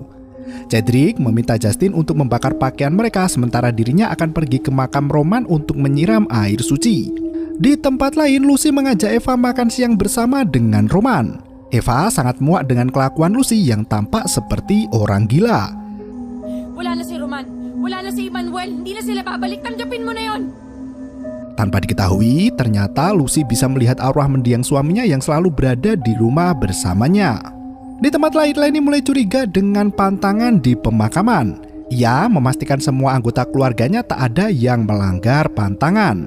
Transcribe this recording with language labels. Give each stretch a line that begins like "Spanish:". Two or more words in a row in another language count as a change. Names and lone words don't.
Indonesian: Cedric meminta Justin untuk membakar pakaian mereka sementara dirinya akan pergi ke makam Roman untuk menyiram air suci. Di tempat lain, Lucy mengajak Eva makan siang bersama dengan Roman. Eva sangat muak dengan kelakuan Lucy yang tampak seperti orang gila.
Filipino: Wala na si Roman, wala na si Emmanuel, hindi na sila babalik, tanggapin mo na yon.
Indonesian: Tanpa diketahui, ternyata Lucy bisa melihat arwah mendiang suaminya yang selalu berada di rumah bersamanya. Di tempat lain, Lenny mulai curiga dengan pantangan di pemakaman. Ia memastikan semua anggota keluarganya tak ada yang melanggar pantangan.